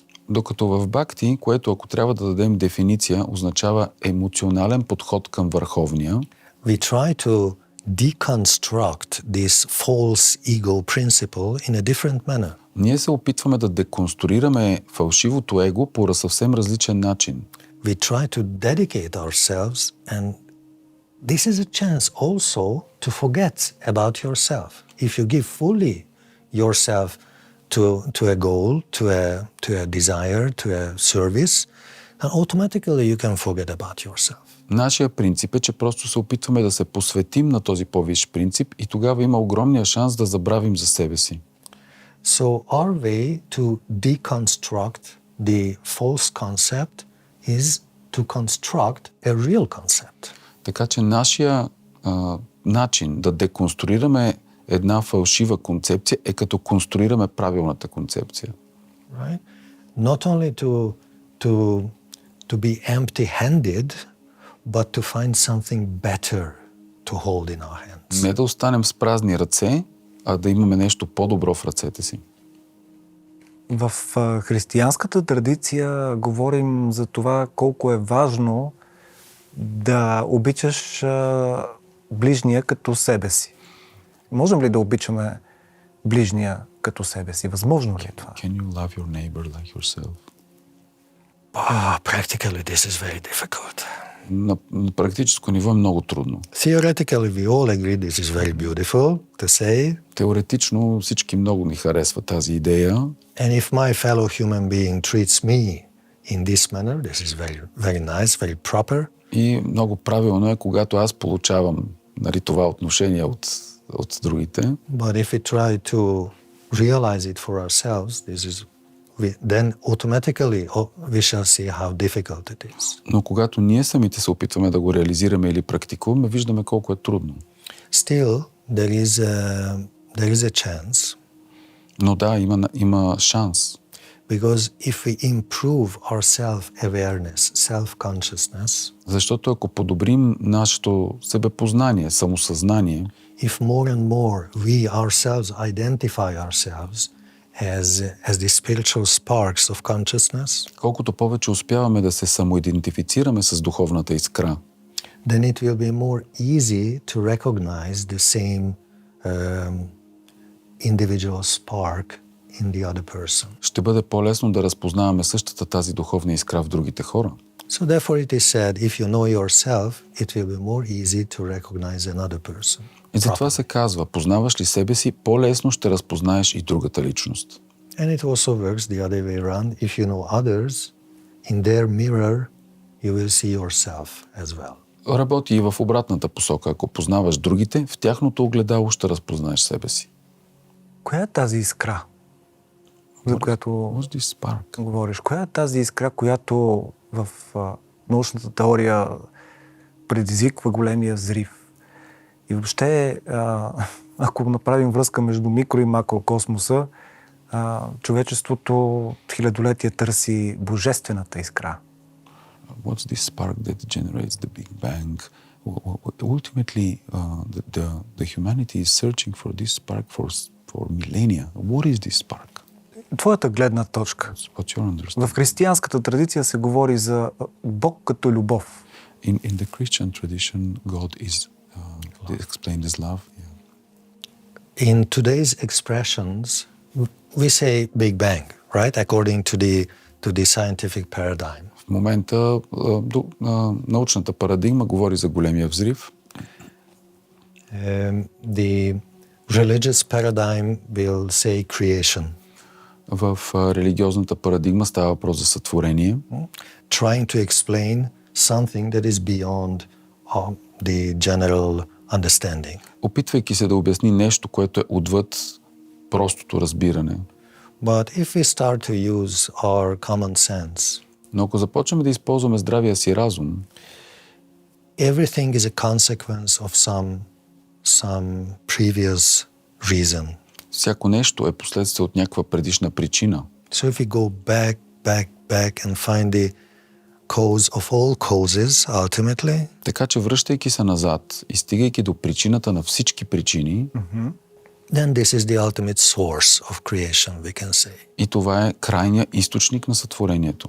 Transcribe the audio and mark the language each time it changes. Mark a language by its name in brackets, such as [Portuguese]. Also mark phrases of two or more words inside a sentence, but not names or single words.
[Bulgarian] Докато в бхакти, което ако трябва да дадем дефиниция, означава емоционален подход към върховния. [English] We try to deconstruct this false ego principle in a different manner. [Bulgarian] Ние се опитваме да деконструираме фалшивото его по съвсем различен начин. [English] We try to dedicate ourselves, and this is a chance also to forget about yourself. If you give fully yourself to a goal, to a desire, to a service, then automatically you can forget about yourself. [Bulgarian] Нашия принцип е, че просто се опитваме да се посветим на този по-висш принцип и тогава има огромния шанс да забравим за себе си. [English] So our way to deconstruct the false concept is to construct a real concept. [Bulgarian] Така че нашия начин да деконструираме една фалшива концепция е като конструираме правилната концепция. [English] Right? Not only to be empty-handed, but to find something better to hold in our hands. [Bulgarian] Не да останем с празни ръце, а да имаме нещо по-добро в ръцете си. В християнската традиция говорим за това колко е важно да обичаш ближния като себе си. Можем ли да обичаме ближния като себе си. Възможно ли е това? [English] Can you love your neighbor like yourself? Practically, this is very difficult. [Bulgarian] На практическо ниво е много трудно. [English] Theoretically, we all agree this is very beautiful to say. [Bulgarian] Теоретично всички много ни харесва тази идея. [English] And if my fellow human being treats me in this manner, this is very, very nice, very proper. [Bulgarian] И много правилно е, когато аз получавам, нали, това отношение от другите. [English] But if we try to realize it for ourselves, then automatically we shall see how difficult it is. [Bulgarian] Но когато ние самите се опитваме да го реализираме или практикуваме, виждаме колко е трудно. [English] Still, there is a chance. [Bulgarian] Но да, има шанс. [English] Because if we improve our self-awareness, self-consciousness, [Bulgarian] Защото ако подобрим нашето себепознание, самосъзнание, [English] if more and more we ourselves identify ourselves as the spiritual sparks of consciousness, [Bulgarian] колкото повече успяваме да се самоидентифицираме с духовната искра, [English] then it will be more easy to recognize the same individual spark in the other person. [Bulgarian] ще бъде по-лесно да разпознаваме същата тази духовна искра в другите хора. [English] So therefore it is said, if you know yourself, it will be more easy to recognize another person. [Bulgarian] И затова се казва, познаваш ли себе си, по-лесно ще разпознаеш и другата личност. [English] And it also works the other way around. If you know others, in their mirror, you will see yourself as well. [Bulgarian] Работи и в обратната посока. Ако познаваш другите, в тяхното огледало ще разпознаеш себе си. Коя е тази искра, за която [English] What's this spark? [Bulgarian] говориш? Коя е тази искра, която в научната теория предизвиква големия взрив? И въобще, ако направим връзка между микро и макрокосмоса, човечеството от хилядолетия търси божествената искра. [English] What's this spark that generates the Big Bang? Ultimately, the humanity is searching for this spark for millennia. What is this spark? [Bulgarian] Твоята гледна точка. [English] What's your understanding? [Bulgarian] В християнската традиция се говори за Бог като любов. [English] In the Christian tradition, God is explained as love. Yeah. In today's expressions, we say Big Bang, right? According to the scientific paradigm. [Bulgarian] В момента научната парадигма говори за големия взрив. [English] The religious paradigm will say creation. [Bulgarian] В религиозната парадигма става въпрос за сътворение. [English] Trying to explain something that is beyond the general understanding. [Bulgarian] Опитвайки се да обясни нещо, което е отвъд простото разбиране. [English] But if we start to use our common sense, [Bulgarian] Но ако започнем да използваме здравия си разум, [English] everything is a consequence of some previous reason. [Bulgarian] всяко нещо е последствие от някаква предишна причина. [English] So if we go back and find the cause of all causes ultimately, [Bulgarian] Така че връщайки се назад и стигайки до причината на всички причини, [English] then this is the ultimate source of creation, we can say. [Bulgarian] и това е крайният източник на сътворението.